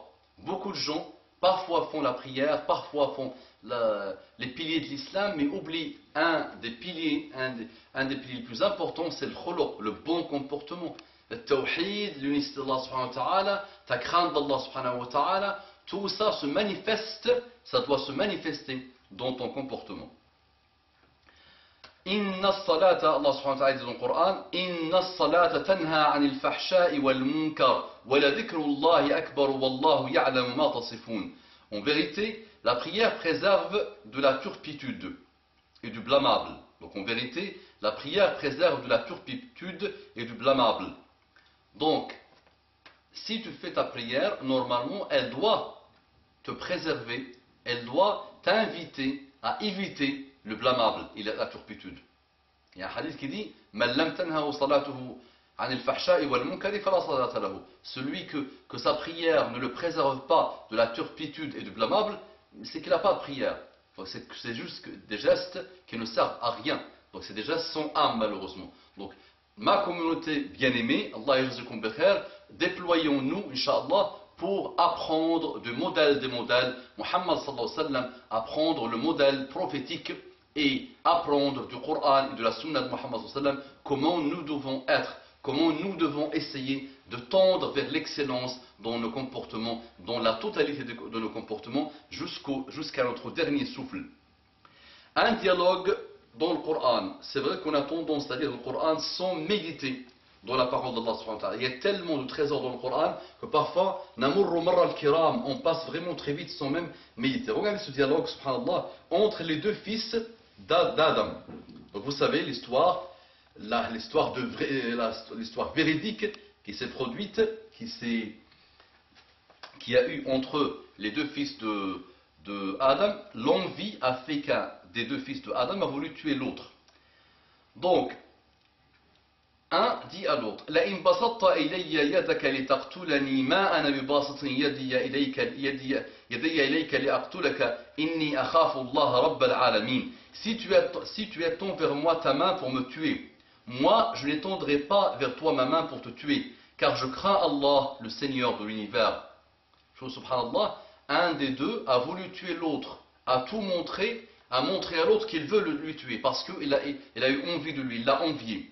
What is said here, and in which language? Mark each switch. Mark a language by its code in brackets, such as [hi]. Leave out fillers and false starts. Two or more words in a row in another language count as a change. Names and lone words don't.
[fr] Beaucoup de gens parfois font la prière, parfois font les piliers de l'islam, mais oublient un des piliers les plus importants, c'est le khuluq, le bon comportement. Le tawhid, l'unicité d'Allah [ar] سبحانه وتعالى, [fr] ta crainte d'Allah [ar] سبحانه وتعالى, [fr] tout ça se manifeste, ça doit se manifester dans ton comportement. [ar] إن الصلاة, [fr] Allah [ar] سبحانه وتعالى [fr] dit dans le Coran: [ar] إن الصلاة تنهى عن الفحشاء والمنكر ولا ذكر الله أكبر والله يعلم ما تصفون. [fr] En vérité, la prière préserve de la turpitude et du blâmable. Donc en vérité, la prière préserve de la turpitude et du blâmable. Donc, si tu fais ta prière, normalement, elle doit te préserver, elle doit t'inviter à éviter le blâmable et la turpitude. Il y a un hadith qui dit: [ar] من لم تنهه صلاته عن الفحشاء والمنكر فلا صلاة له. [fr] Celui que sa prière ne le préserve pas de la turpitude et du blâmable, c'est qu'il n'a pas de prière. C'est juste des gestes qui ne servent à rien. Donc c'est des gestes sans âme, malheureusement. Donc ma communauté bien-aimée, [ar] الله يجازيكم بخير, [fr] déployons-nous, Inch'Allah, pour apprendre du modèle des modèles, Muhammad [ar] صلى الله عليه وسلم, [fr] apprendre le modèle prophétique et apprendre du Coran et de la Sunna de Muhammad [ar] صلى الله عليه وسلم [fr] comment nous devons être, comment nous devons essayer de tendre vers l'excellence dans nos comportements, dans la totalité de nos comportements, jusqu'à notre dernier souffle. Un dialogue dans le Coran. C'est vrai qu'on a tendance à lire le Coran sans méditer dans la parole d'Allah [ar] سبحانه وتعالى. [fr] Il y a tellement de trésors dans le Coran que parfois, [ar] نمر مر الكرام, [fr] on passe vraiment très vite sans même méditer. Regardez ce dialogue, subhanallah, entre les deux fils d'Adam. Donc vous savez l'histoire véridique qui s'est produite, qui a eu entre les deux fils de Adam. L'envie a fait qu'un des deux fils de Adam a voulu tuer l'autre. Donc, un dit à l'autre: [ar] لئن بسطت إلي يدك لتقتلني ما أنا بباسط يدي إليك لأقتلك إني أخاف الله رب العالمين. [fr] Si tu étends vers moi ta main pour me tuer, moi je n'étendrai pas vers toi ma main pour te tuer, car je crains Allah, le Seigneur de l'univers. Subhanallah, un des deux a voulu tuer l'autre, a montré à l'autre qu'il veut lui tuer, parce qu'il a eu envie de lui, il l'a envié.